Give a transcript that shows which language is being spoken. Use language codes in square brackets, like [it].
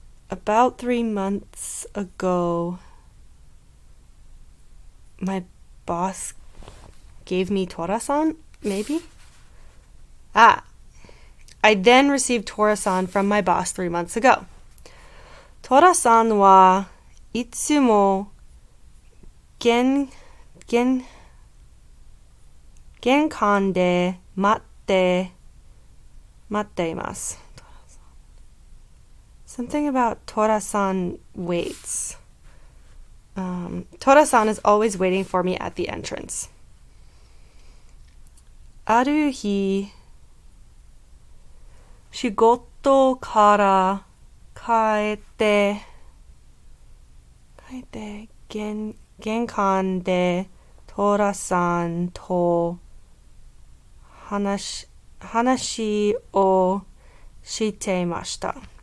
[en] About 3 months ago, my boss gave me Tora-san, maybe? I then received Tora-san from my boss 3 months ago. [ja] Tora-san はいつも玄関で待っています. [en] Something about Tora-san waits. Tora-san is always waiting for me at the entrance. [ja] ある日、仕事から帰って玄関でトラさんと話をしていました。